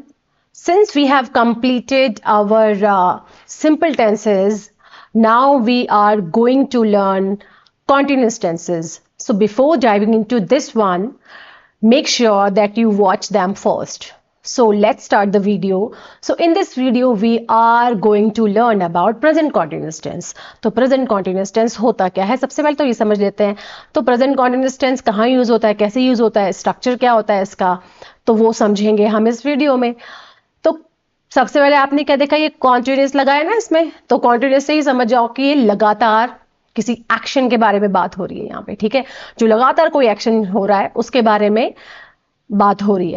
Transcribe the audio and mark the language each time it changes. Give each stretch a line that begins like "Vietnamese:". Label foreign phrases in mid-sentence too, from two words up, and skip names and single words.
English: Since we have completed our simple tenses, now we are going to learn continuous tenses. So before diving into this one, make sure that you watch them first. So let's start the video. So in this video, we are going to learn about present continuous tense.
Hindi: तो
English: present continuous tense
Hindi: होता क्या है, सबसे पहले तो ये समझ लेते हैं. तो
English: present continuous tense
Hindi: कहाँ यूज होता है, कैसे यूज होता है, स्ट्रक्चर क्या होता है इसका, तो वो समझेंगे हम इस वीडियो में. तो सबसे पहले आपने क्या देखा, ये कॉन्टिन्यूस लगाया ना इसमें, तो कॉन्टिन्यूस से ही समझ जाओ कि ये लगातार किसी एक्शन के बारे में बात हो रही है यहाँ पे. ठीक है, जो लगातार कोई एक्शन हो रहा है उसके बारे में बात हो रही है.